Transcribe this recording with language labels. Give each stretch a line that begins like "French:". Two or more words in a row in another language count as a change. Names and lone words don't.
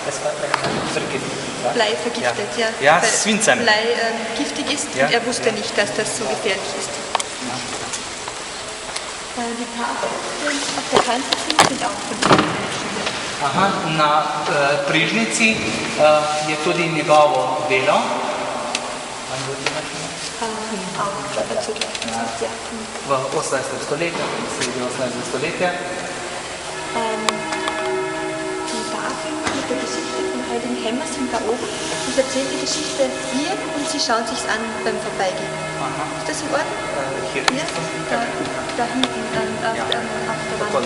German: Blei vergiftet, ja.
Slovenian: Ja, s svincem.
German: Blei giftig ist und er wusste nicht, dass das so gefährlich ist. Die Tafeln auf der Kanzel sind auch von ihm geschrieben.
Slovenian: Aha, na prižnici je tudi njegovo delo.
German: Auch dazu gleich, ja.
Slovenian: V 18. stoletju, sredi 18. stoletja.
German: Die Tafeln mit der Geschichte von Heiligen Hemmer sind da oben und erzählt die Geschichte hier und sie schauen sich's an beim Vorbeigehen. Aha. Ist das in Ordnung? Hier. Ja, da hinten auf der Wand.